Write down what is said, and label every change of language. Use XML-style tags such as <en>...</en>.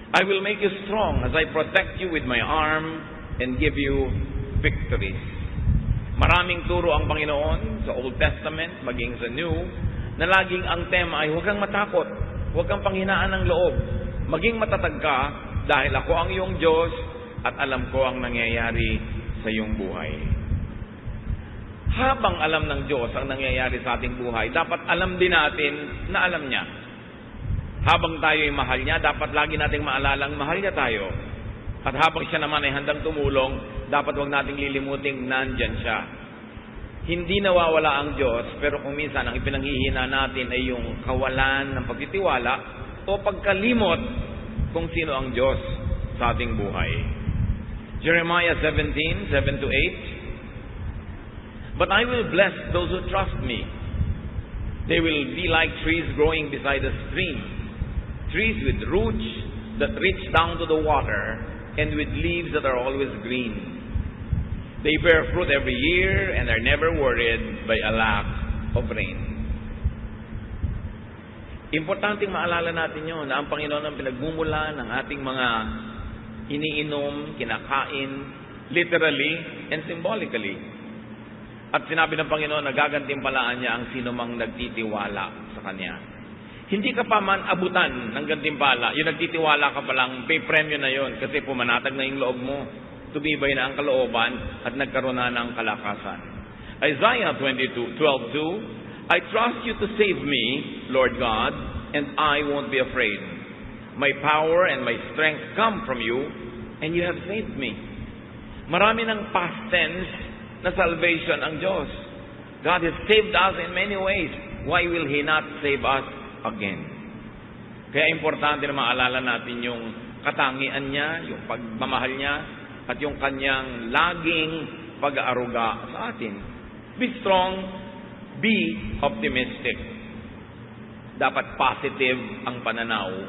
<en>I will make you strong as I protect you with my arm and give you victories.</en> <tl>Maraming turo ang Panginoon sa Old Testament, maging sa New, na laging ang tema ay huwag kang matakot, huwag kang panghinaan ng loob, maging matatag ka dahil ako ang iyong Diyos at alam ko ang nangyayari sa iyong buhay. Habang alam ng Diyos ang nangyayari sa ating buhay, dapat alam din natin na alam niya. Habang tayo ay mahal niya, dapat lagi nating maalalang mahal niya tayo. At habang siya naman ay handang tumulong, dapat huwag nating lilimuting nandyan siya. Hindi nawawala ang Diyos, pero kung minsan ang ipinanghihina natin ay yung kawalan ng pagtitiwala o pagkalimot kung sino ang Diyos sa ating buhay.</tl> <en>Jeremiah 17:7-8. But I will bless those who trust me. They will be like trees growing beside a stream, trees with roots that reach down to the water, and with leaves that are always green. They bear fruit every year and are never worried by a lack of rain.</en> <tl>Importanteng maalala natin yun na ang Panginoon ang pinagmumula ng ating mga iniinom, kinakain,</tl> <en>literally and symbolically.</en> <tl>At sinabi ng Panginoon na gagantimpalaan niya ang sino mang nagtitiwala sa Kanya. Hindi ka pa man abutan ng gantimpala, yung nagtitiwala ka pa lang, may premyo na yon kasi pumanatag na yung loob mo, tumibay na ang kalooban at nagkaroon na ng kalakasan.</tl> <en>Isaiah 22:12-2, I trust you to save me, Lord God, and I won't be afraid. My power and my strength come from you, and you have saved me.</en> <tl>Marami ng past tense na salvation ang Diyos.</tl> <en>God has saved us in many ways. Why will He not save us again?</en> <tl>Kaya importante na maalala natin yung katangian niya, yung pagmamahal niya, at yung kanyang laging pag-aaruga sa atin.</tl> <en>Be strong, be optimistic.</en> <tl>Dapat positive ang pananaw.</tl>